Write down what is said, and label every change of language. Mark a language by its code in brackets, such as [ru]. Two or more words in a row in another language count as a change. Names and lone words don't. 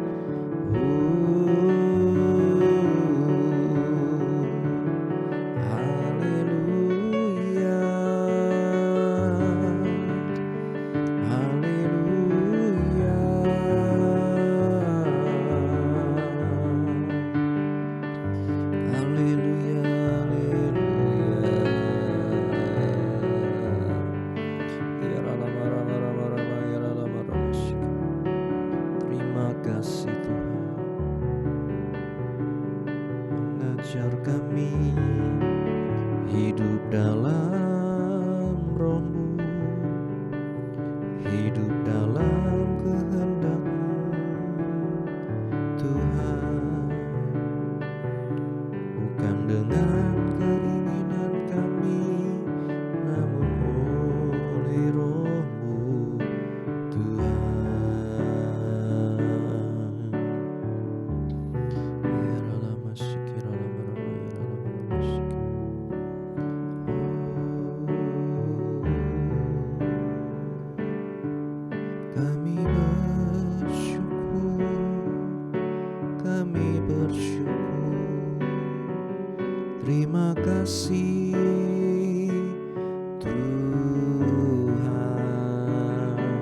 [id] Haleluya, haleluya. Haleluya, haleluya. Ya rama rama rama rama ya rama rama shikara. Terima kasih Tuhan, mengajar kami hidup dalam Roh-Mu, hidup dalam kehendak-Mu, Tuhan. Bukan dengan keinginan kami, namun oleh Roh-Mu, Tuhan. Ya rama shikira lama rama ya rama shikira. Kami bersyukur, kami bersyukur. Terima kasih Tuhan.